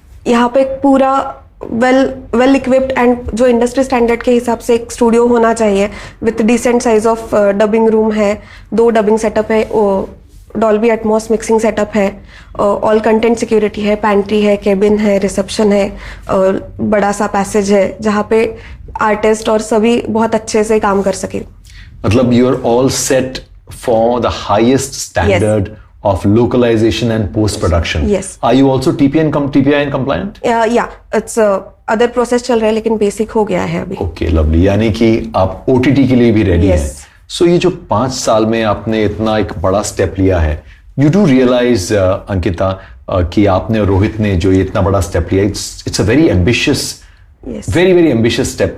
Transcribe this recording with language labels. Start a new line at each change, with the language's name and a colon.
Hindi: यहाँ पे एक पूरा वेल इक्विप्ड एंड जो इंडस्ट्री स्टैंडर्ड के हिसाब से एक स्टूडियो होना चाहिए, with decent size of dubbing room है, 2 डबिंग सेटअप है, डॉल्बी एटमॉस मिक्सिंग सेटअप है, ऑल कंटेंट सिक्योरिटी है, पैंट्री है, केबिन है, रिसेप्शन है, बड़ा सा पैसेज है जहाँ पे आर्टिस्ट और सभी बहुत अच्छे से काम कर सके.
English: मतलब you are all set for the highest standard of localization and post production. Yes. Are you also TPI compliant?
Hindi: Yeah, it's other process चल रहा है लेकिन बेसिक हो गया है अभी.
English: Okay, lovely.
Hindi: यानी कि आप OTT के लिए भी रेडी हैं.
English: Yes.
Hindi: So ये जो 5 साल में आपने इतना एक बड़ा स्टेप लिया है, you do realize अंकिता कि आपने और रोहित ने जो ये इतना बड़ा स्टेप लिया, it's a very ambitious, very ambitious step.